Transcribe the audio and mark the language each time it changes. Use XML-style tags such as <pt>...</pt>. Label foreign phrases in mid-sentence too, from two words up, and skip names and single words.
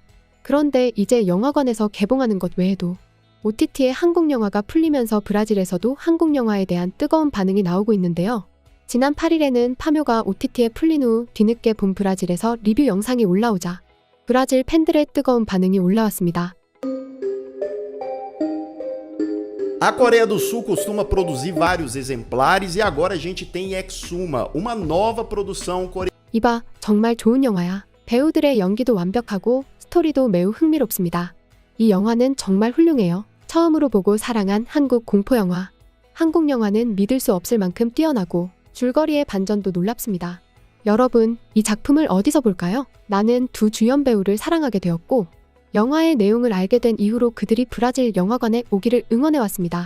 <ko>그런데 이제 영화관에서 개봉하는 것 외에도 OTT에 한국 영화가 풀리면서 브라질에서도 한국 영화에 대한 뜨거운 반응이 나오고 있는데요. 지난 8일에는 파묘가 OTT에 풀린 후 뒤늦게 본 브라질에서 리뷰 영상이 올라오자 브라질 팬들의 뜨거운 반응이 올라왔습니다.</ko> <pt>A Coreia do Sul costuma produzir vários exemplares e agora a gente tem Exuma, uma nova produção coreana.</pt> <ko>이봐, 정말 좋은 영화야. 배우들의 연기도 완벽하고 스토리도 매우 흥미롭습니다. 이 영화는 정말 훌륭해요. 처음으로 보고 사랑한 한국 공포영화. 한국 영화는 믿을 수 없을 만큼 뛰어나고 줄거리의 반전도 놀랍습니다. 여러분, 이 작품을 어디서 볼까요? 나는 두 주연 배우를 사랑하게 되었고 영화의 내용을 알게 된 이후로 그들이 브라질 영화관에 오기를 응원해왔습니다.</ko>